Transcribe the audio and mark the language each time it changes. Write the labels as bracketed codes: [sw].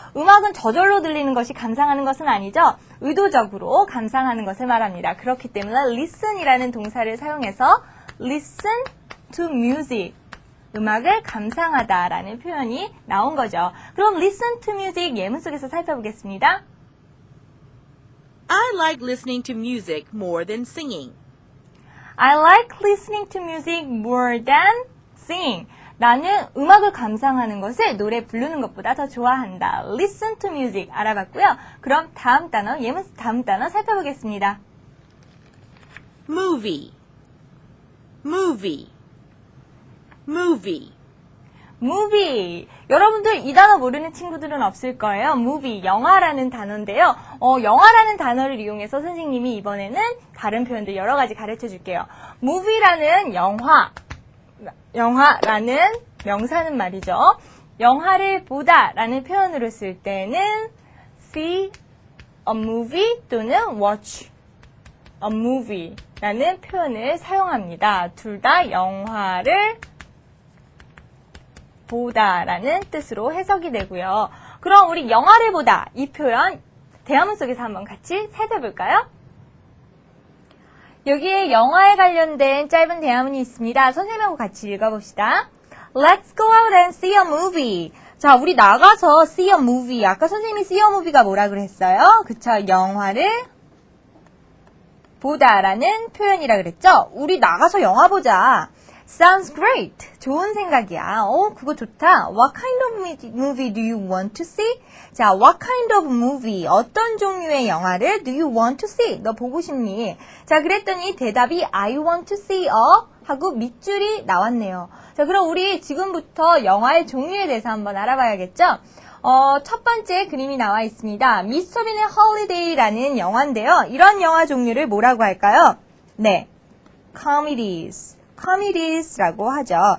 [ko] 음악은 저절로 들리는 것이 감상하는 것은 아니죠. 의도적으로 감상하는 것을 말합니다. 그렇기 때문에 listen이라는 동사를 사용해서 [en] listen to music, [ko] 음악을 감상하다라는 표현이 나온 거죠. 그럼 [en] listen to music [ko] 예문 속에서 살펴보겠습니다. [en] I like listening to music more than singing. I like listening to music more than singing. [ko] 나는 음악을 감상하는 것을 노래 부르는 것보다 더 좋아한다. [en] Listen to music [ko] 알아봤고요. 그럼 다음 단어, 다음 단어 살펴보겠습니다. [en] Movie. Movie. Movie. movie. [ko] 여러분들 이 단어 모르는 친구들은 없을 거예요. movie, 영화라는 단어인데요. 영화라는 단어를 이용해서 선생님이 이번에는 다른 표현들 여러 가지 가르쳐 줄게요. movie라는 영화라는 명사는 말이죠. 영화를 보다라는 표현으로 쓸 때는 [en] see a movie [ko] 또는 [en] watch a movie [ko] 라는 표현을 사용합니다. 둘 다 영화를 보다라는 뜻으로 해석이 되고요. 그럼 우리 영화를 보다 이 표현 대화문 속에서 한번 같이 살펴볼까요? 여기에 영화에 관련된 짧은 대화문이 있습니다. 선생님하고 같이 읽어봅시다. [en] Let's go out and see a movie. [ko] 자, 우리 나가서 [en] see a movie. [ko] 아까 선생님이 see a movie가 뭐라 그랬어요? 그쵸? 영화를 보다라는 표현이라 그랬죠? 우리 나가서 영화 보자. [en] Sounds great. [ko] 좋은 생각이야. 그거 좋다. [en] What kind of movie do you want to see? 자, what kind of movie? [ko] 어떤 종류의 영화를 [en] do you want to see? [ko] 너 보고 싶니? 자, 그랬더니 대답이 [en] I want to see a [ko] 하고 밑줄이 나왔네요. 자, 그럼 우리 지금부터 영화의 종류에 대해서 한번 알아봐야겠죠? 첫 번째 그림이 나와 있습니다. 미스터 빈의 홀리데이라는 영화인데요. 이런 영화 종류를 뭐라고 할까요? 네, comedies라고 하죠.